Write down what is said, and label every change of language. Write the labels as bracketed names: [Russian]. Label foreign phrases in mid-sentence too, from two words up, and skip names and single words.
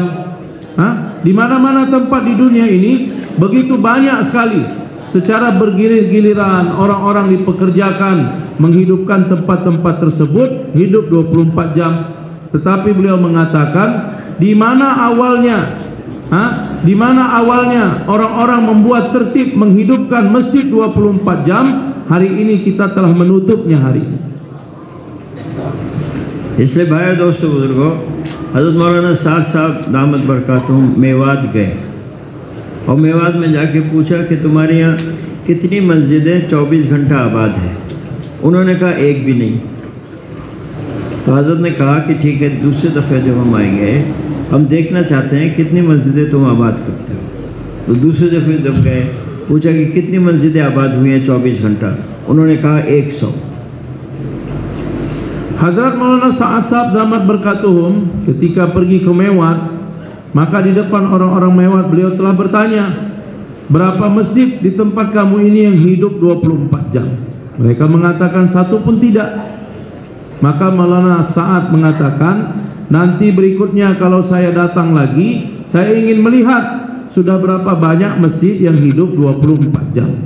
[Indonesian] Di mana-mana tempat di dunia ini begitu banyak sekali secara bergilir-giliran orang-orang dipekerjakan menghidupkan tempat-tempat tersebut hidup 24 jam. Tetapi beliau mengatakan di mana awalnya orang-orang membuat tertib menghidupkan masjid 24 jam, hari ini kita telah menutupnya hari ini. [Hindi] इसलिए भाई दोस्तों बुजुर्गों, हज़रत मौलाना साद साहब [Arabic] دامت بركاتهم [Hindi] मेवात गए और मेवात में जाके पूछा कि तुम्हारे यहाँ कितनी मस्जिदें 24 घंटा आबाद हैं। उन्होंने कहा एक भी नहीं। तो हज़रत ने कहा कि ठीक है, दूसरे दफ़े जब हम आएंगे हम देखना चाहते हैं कितनी मस्जिदें तुम आबाद करते हो। तो दूसरे दफ़े जब गए पूछा कि कितनी मस्जिदें आबाद हुई हैं 24 घंटा, उन्होंने कहा 100। [Indonesian] Hadrat Maulana Sa'ad Sahab [Arabic] دامت بركاتهم [Indonesian] ketika pergi ke Mewat, maka di depan orang-orang Mewat beliau telah bertanya, berapa masjid di tempat kamu ini yang hidup 24 jam? Mereka mengatakan satu pun tidak. Maka Maulana Sa'ad mengatakan, nanti berikutnya kalau saya datang lagi, saya ingin melihat sudah berapa banyak masjid yang hidup 24 jam.